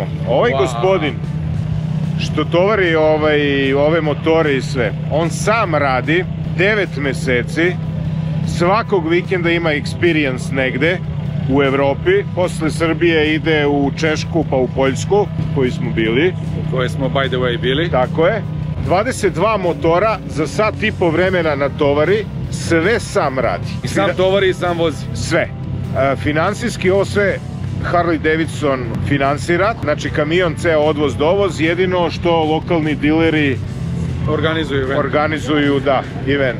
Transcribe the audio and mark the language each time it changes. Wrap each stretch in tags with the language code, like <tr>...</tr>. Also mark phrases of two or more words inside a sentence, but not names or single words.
<sr>Ovaj gospodin što tovari ove motore i sve, on sam radi 9 meseci, svakog vikenda ima experience negde u Evropi, posle Srbije ide u Češku pa u Poljsku, koji smo bili. U kojoj smo</sr> <en>by the way</en> <sr>bili. Tako je. 22 motora za sat i po vremena natovari, sve sam radi. I sam tovari i sam vozi. Sve. Finansijski ovo sve Harley-Davidson finansira, znači kamion, ceo odvoz dovoz, jedino što lokalni dileri organizuju, da, event.</sr>